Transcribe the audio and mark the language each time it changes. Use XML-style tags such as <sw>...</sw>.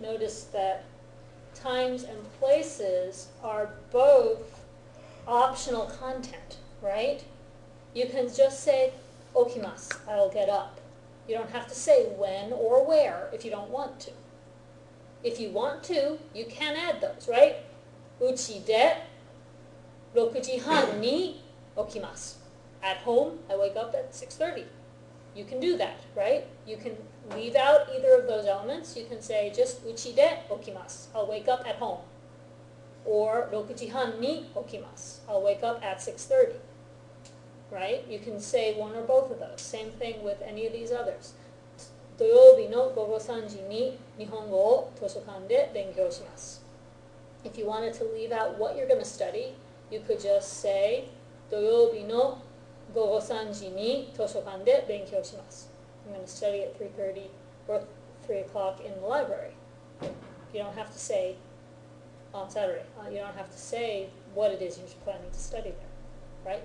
<en>Notice that times and places are both optional content, right? You can just say, okimasu, I'll get up. You don't have to say when or where if you don't want to. If you want to, you can add those, right?</en> <ja>Uchi de 6時半に起きます.</ja> <en>At home, I wake up at 6:30. You can do that, right? You can leave out either of those elements. You can say just</en> <ja>uchi de 起きます.</ja> <en>I'll wake up at home. Or</en> <ja>6時半に起きます.</ja> <en>I'll wake up at 6:30. Right? You can say one or both of those. Same thing with any of these others.</en> <ja>土曜日の午後3時に日本語を図書館で勉強します.</ja> <en>If you wanted to leave out what you're going to study, you could just say</en> <ja>土曜日の午後3時に図書館で勉強します.</ja> <en>I'm going to study at 3:30 or 3 o'clock in the library. You don't have to say on Saturday. You don't have to say what it is you're planning to study there. Right?</en>